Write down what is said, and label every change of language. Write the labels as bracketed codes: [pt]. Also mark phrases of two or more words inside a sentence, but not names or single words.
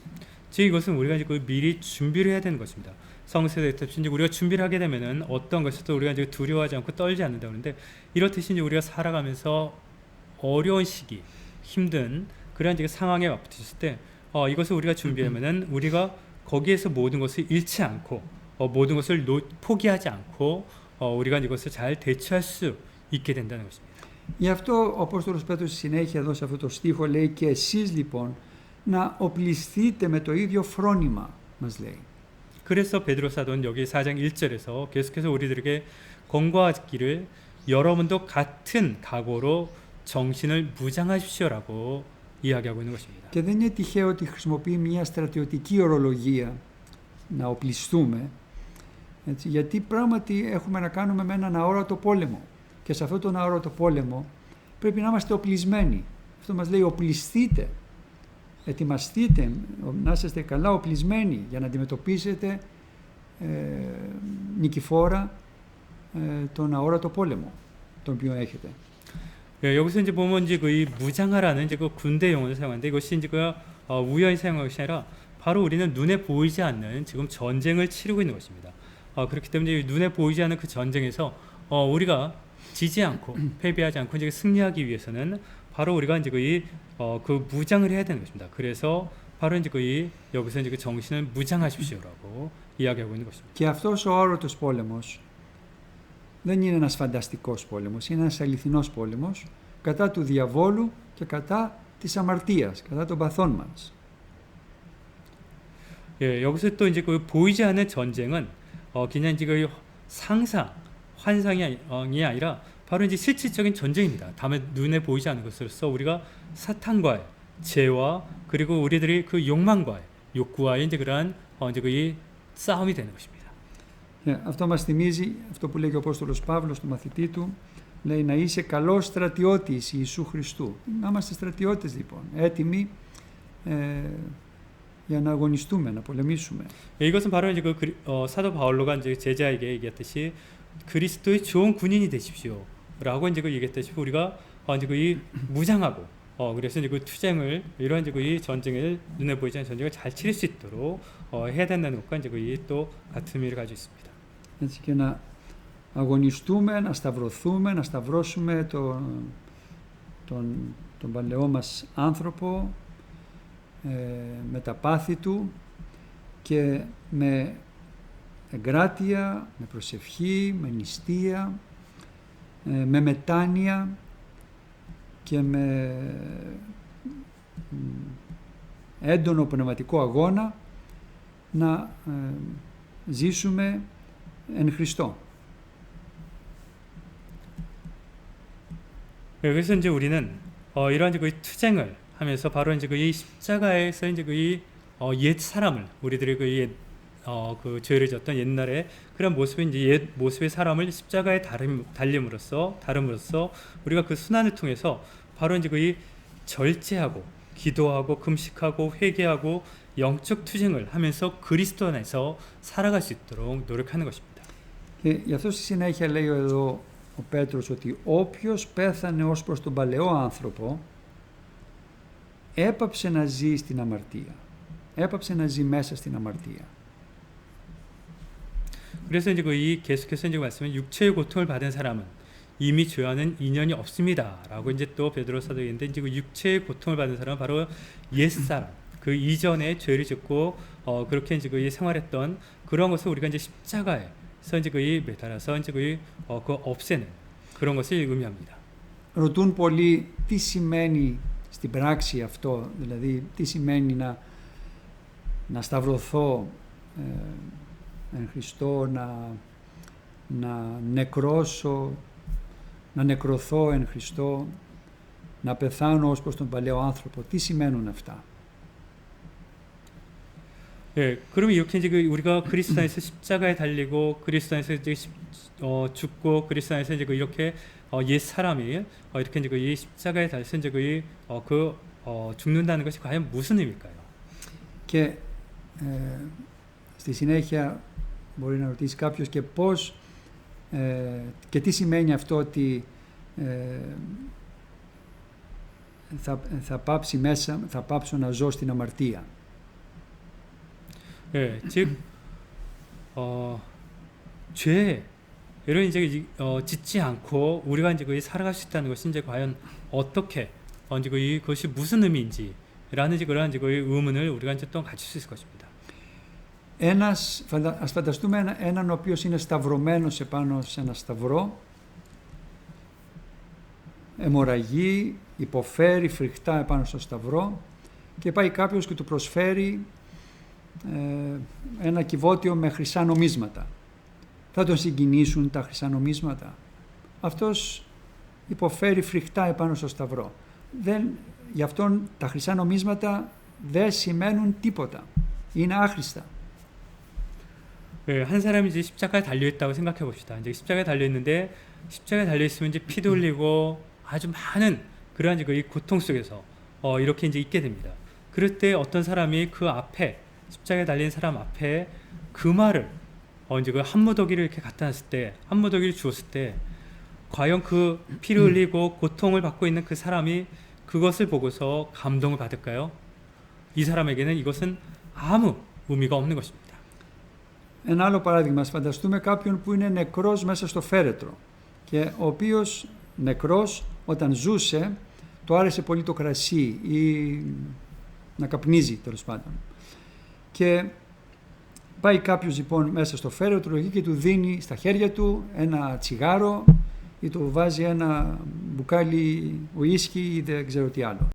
[ko] 즉 이것은 우리가 이제 미리 준비를 해야 되는 것입니다. 성세대 특히 이제 우리가 준비를 하게 되면은 어떤 것에도 우리가 이제 두려워하지 않고 떨지 않는다 그러는데 이렇듯이 이제 우리가 살아가면서 어려운 시기, 힘든 그런 이제 상황에 맞붙었을 때 이것을 우리가 준비하면은 우리가 거기에서 모든 것을 잃지 않고 모든 것을 포기하지 않고 우리가 이것을 잘 대처할 수 있게 된다는 것입니다. [el] Γι' αυτό ο Απόστολος Πέτρος στη συνέχεια εδώ σε αυτό το στίχο λέει και εσείς λοιπόν να οπλιστείτε με το ίδιο φρόνημα, μας λέει. [ko] 그래서 베드로 사도는 여기 4장 1절에서 계속해서 우리들에게 권고하기를 여러분도 같은 각오로 정신을 무장하십시오라고 이야기하고 있는 것입니다. [el] Και δεν είναι τυχαίο ότι χρησιμοποιεί μια στρατιωτική ορολογία να οπλιστούμε, έτσι, γιατί πράγματι έχουμε να κάνουμε με έναν αόρατο πόλεμο και σε αυτόν τον αόρατο πόλεμο πρέπει να είμαστε οπλισμένοι. Αυτό μας λέει οπλιστείτε, ετοιμαστείτε, να είστε καλά οπλισμένοι για να αντιμετωπίσετε νικηφόρα τον αόρατο πόλεμο τον οποίο έχετε. [ko] 예, 여기서 이제 보면 이제 그 이 무장하라는 이제 그 군대 용어를 사용하는데 이것이 이제 그 우연히 사용한 것이 아니라 바로 우리는 눈에 보이지 않는 지금 전쟁을 치르고 있는 것입니다. 그렇기 때문에 눈에 보이지 않는 그 전쟁에서 우리가 지지 않고 패배하지 않고 이제 승리하기 위해서는 바로 우리가 이제 그 무장을 해야 되는 것입니다. 그래서 바로 이제 여기서 이제 그 정신을 무장하십시오라고 이야기하고 있는 것입니다. [el] Και αυτός ο αόρατος πόλεμος δεν είναι ένας φανταστικός πόλεμος, είναι ένας αληθινός πόλεμος κατά του διαβόλου και κατά της αμαρτίας, κατά των παθών μας. [ko] 예, 여기서 또 이제 그 보이지 않는 전쟁은 그냥 이제 그 상상, 환상이 아니라 바로 이제 실질적인 전쟁입니다. 다음에 눈에 보이지 않는 것으로서 우리가 사탄과의 죄와 그리고 우리들이 그 욕구와의 이제 그러한 이제 그 싸움이 되는 것입니다. [el] Αυτό μας θυμίζει αυτό που λέει και ο Απόστολος Παύλος στο μαθητή του, λέει να είσαι καλός στρατιώτης Ιησού Χριστού. Να είμαστε στρατιώτες λοιπόν, έτοιμοι για να αγωνιστούμε, να πολεμήσουμε. [ko] 이것은 바로 이제 그 사도 바울로가 이제 제자에게 얘기했듯이 그리스도의 좋은 군인이 되십시오라고 이제 그 얘기했듯이 우리가 이제 그 무장하고 그래서 이제 그 투쟁을 이런 이제 그 전쟁을 눈에 보이지 않는 전쟁을 잘 치를 수 있도록 해야 된다는 것과 이제 그 또 같은 의미를 가지고 있습니다. [el] Έτσι και να αγωνιστούμε, να σταυρωθούμε, να σταυρώσουμε τον παλαιό μας άνθρωπο με τα πάθη του και με εγκράτεια, με προσευχή, με νηστεία, με μετάνοια και με έντονο πνευματικό αγώνα να ζήσουμε εν Χριστώ. [ko] 그래서 이제 우리는 이러한 이제 그 투쟁을 하면서 바로 이제 그 이 십자가에서 이제 그 이 옛 사람을 우리들의 그 죄를 졌던 옛날에 그런 모습의 이제 옛 모습의 사람을 십자가에 다름으로써 우리가 그 순환을 통해서 바로 이제 그 이 절제하고 기도하고 금식하고 회개하고 영적 투쟁을 하면서 그리스도 안에서 살아갈 수 있도록 노력하는 것입니다. [el] Και γι' αυτό στη συνέχεια λέει εδώ ο Πέτρος ότι όποιος πέθανε ως προς τον παλαιό άνθρωπο έπαψε να ζει στην αμαρτία. Έπαψε να ζει μέσα στην αμαρτία. [ko] 그래서 이제 이 계속해서 이제 말씀은 육체의 고통을 받은 사람은 이미 죄와는 인연이 없습니다라고 이제 또 베드로 사도가 있는데 이제 그 육체의 고통을 받은 사람은 바로 옛 사람 그 이전에 죄를 짓고 그렇게 이제 그 생활했던 그런 것을 우리가 이제 십자가에서 이제 그 매달아서 이제 그 없애는 그런 것을 의미합니다. [el] Ρωτούν πολλοί τι σημαίνει στην πράξη αυτό, δηλαδή τι σημαίνει να σταυρωθώ εν Χριστώ, να νεκρώσω, να νεκρωθώ εν Χριστώ, να πεθάνω ως προς τον παλαιό άνθρωπο. Τι σημαίνουν αυτά? [ko] 예, 그러면 이렇게 이제 우리가 그리스도 안에서 십자가에 달리고 그리스도 안에서 이제 죽고 그리스도 안에서 이제 이렇게 옛 사람이 이렇게 이제 이 십자가에 달려서 이제 죽는다는 것이 과연 무슨 의미일까요? [el] Και στη συνέχεια μπορεί να ρωτήσει κάποιος και πώς και τι σημαίνει αυτό ότι θα πάψω να ζω στην αμαρτία. [ko] 예, 즉 죄를 이제 짓지 않고 우리가 이제 살아갈 수 있다는 것이 이제 과연 어떻게 이제 그것이 무슨 의미인지라는 이제 그런 이제 의문을 우리가 이제 또 가질 수 있을 것입니다. [el] Ας φανταστούμε έναν ο οποίος είναι σταυρωμένος επάνω σε ένα σταυρό, αιμορραγεί, υποφέρει φρικτά επάνω στο σταυρό και πάει κάποιος και του προσφέρει ένα κυβότιο με χρυσά νομίσματα. Θα τον συγκινήσουν τα χρυσά νομίσματα? Αυτός υποφέρει φρικτά επάνω στο σταυρό. Γι' αυτόν τα χρυσά νομίσματα δεν σημαίνουν τίποτα. Είναι άχρηστα. [ko] 네, 한 사람이 이제 십자가에 달려 있다고 생각해 봅시다. 이제 십자가에 달려 있는데 십자가에 달려 있으면 이제 피도 흘리고 아주 많은 그러한 이제 이 고통 속에서 이렇게 이제 있게 됩니다. 그럴 때 어떤 사람이 그 앞에 십자가에 달린 사람 앞에 그 말을 이제 그 한 무더기를 이렇게 갖다 놨을 때, 한 무더기를 주었을 때, 과연 그 피를 흘리고 고통을 받고 있는 그 사람이 그것을 보고서 감동을 받을까요? 이 사람에게는 이것은 아무 의미가 없는 것입니다. [el] Ένα άλλο παράδειγμα, ας φανταστούμε κάποιον που είναι νεκρός μέσα στο φέρετρο και ο οποίος νεκρός όταν ζούσε του άρεσε πολύ το κρασί ή να καπνίζει τέλος πάντων. Και πάει κάποιος λοιπόν μέσα στο φέρετρο εκεί και του δίνει στα χέρια του ένα τσιγάρο ή του βάζει ένα μπουκάλι ουίσκι ή δεν ξέρω τι άλλο.